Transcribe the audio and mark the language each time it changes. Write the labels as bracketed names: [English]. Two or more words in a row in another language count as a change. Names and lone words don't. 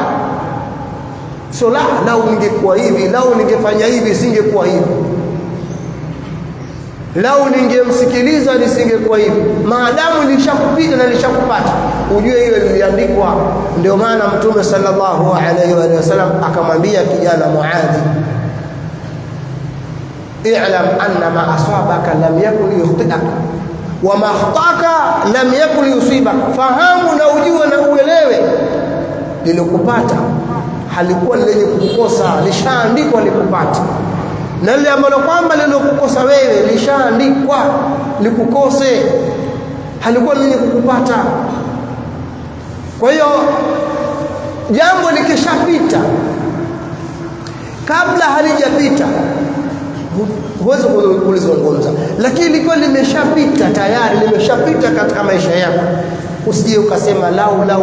[Swahili] So lau ningekuwa hivi, lau ningefanya hivi, singekuwa hivi, lau ningemsikiliza nisingekuwa hivi. Maadamu lishakupita na lishakupata, ujue hiyo liliandikwa. Ndio maana Mtume [Arabic] صلى الله عليه وسلم [Swahili] akamwambia kijana Muadhi, [Arabic] اعلم أن ما أصابك لم يكن يخطئك وما أخطأك لم يكن يصيبك. [Swahili] Fahamu na ujue na uelewe, lilokupata halikuwa lenye kukukosa, lishaandikwa likupata. Na lile ambalo kwamba lilokukosa wewe lishaandikwa likukose, halikuwa lenye kukupata. Kwa hiyo jambo likishapita, kabla halijapita huwezi kulizungumza, lakini liko limeshapita tayari, limeshapita katika maisha yako, usije ukasema lau.